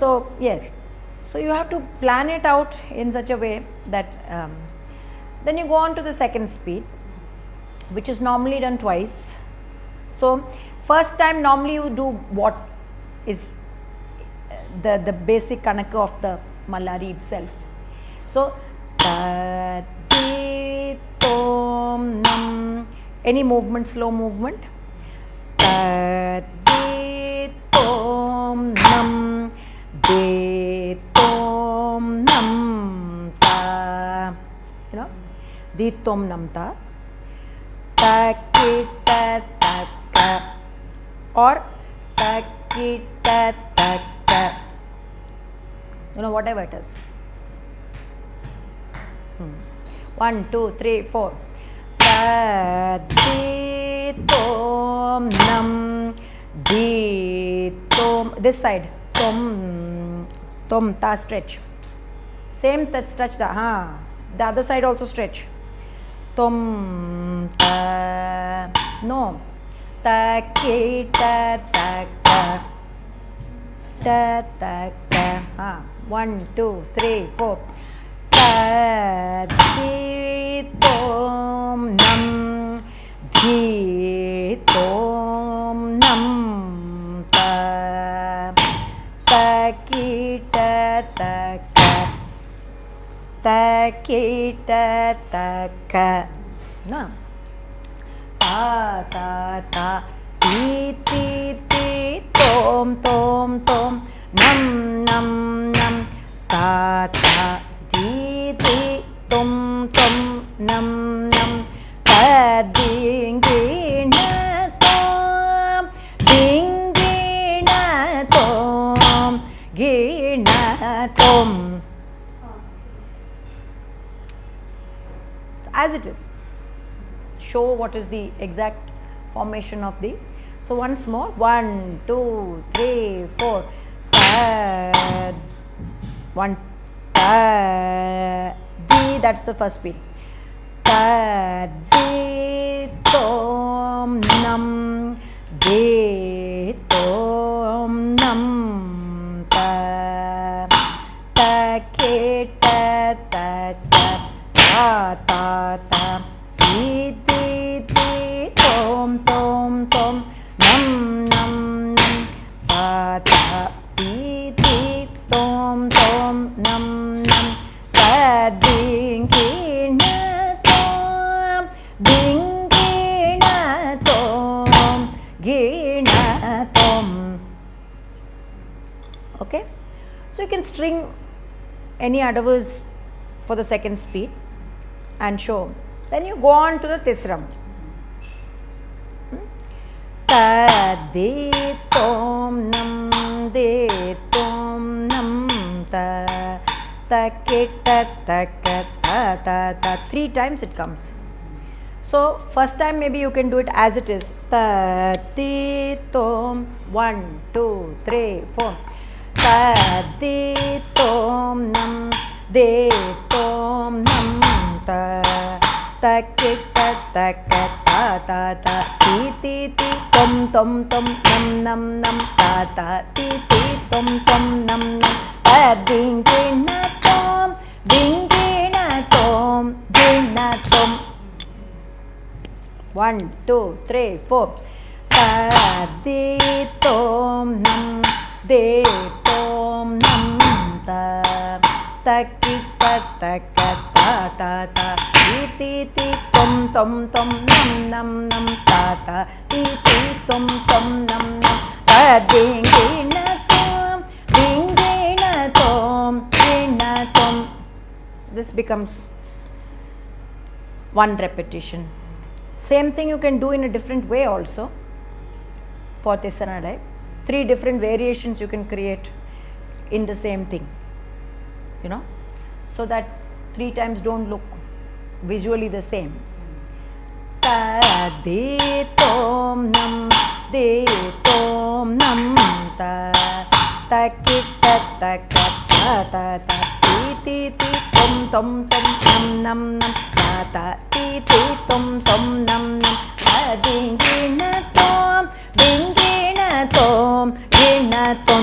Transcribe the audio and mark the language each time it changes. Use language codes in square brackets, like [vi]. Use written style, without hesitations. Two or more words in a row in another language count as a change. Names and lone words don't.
[en] So yes, so you have to plan it out in such a way that then you go on to the second speed, which is normally done twice. So first time normally you do what is the basic kanaka of the Mallari itself. So ta ti tom nam, any movement, slow movement. Ta ti tom nam, de tom nam ta, you know, de tom nam ta, ta ki ta ta ka, or ta ki ta ta ka, you know, whatever it is. 1 2 3 4. Ta di tom nam, di tom, this side, tom tom ta, stretch, same that stretch the the other side also stretch, tom ta, no, ta ki ta ta ka, ta ta ka, 1 2 3 4. Ta di tom nam, di tom nam ta, ta ki ta ta ka, ta ki ta ta ka, na, ta ta ta, ti ti ti, tom tom tom, nam nam nam, ta ta di di, tom tom nam nam, ta ding ding na tom, ding ding na tom, gi na tom. As it is, show what is the exact formation of the. So once more, 1 2 3 4. Ta, 1 ta di, that's the first beat. Ta di tom nam, de tom nam ta, ta ki ta ta ta, ta ta ta, di di di, tom tom tom, nam nam nam, ta ta di di, tom tom nam nam, ta ding ki na tom, ding ki na tom, gi na tom. Okay, so you can string any adavas for the second speed and show. Then you go on to the tisram. Ta de tom nam, de tom nam ta, ta ki ta ta ka, ta ta ta. 3 times it comes. So first time maybe you can do it as it is. Ta ti tom, 1 2 3 4. Ta di tom nam, de tom nam ta ta ki ta ka ta ta ta ti ti ti tom tom tom nam nam nam ta ta ti ti tom tom nam nam ta ding ding na tom ding ding na tom ding na tom. 1 2 3 4 ta di tom nam de tom nam ta ta ki ta ka ta ta ta ti ti ti tom tom tom nam nam nam ta ta ti ti tom tom nam nam ta ding ding na tom ding ding na tom ding na tom. This becomes one repetition. Same thing you can do in a different way also for Tisanadai. 3 different variations you can create in the same thing, you know, so that 3 times don't look visually the same. Ta de tom nam de tom nam ta ta ki ta ka ta ta ta ti ti ti tom tom tom nam nam nam ta ta ti ti tom tom nam nam ta ding ding na tom ding ding na tom ding na tom.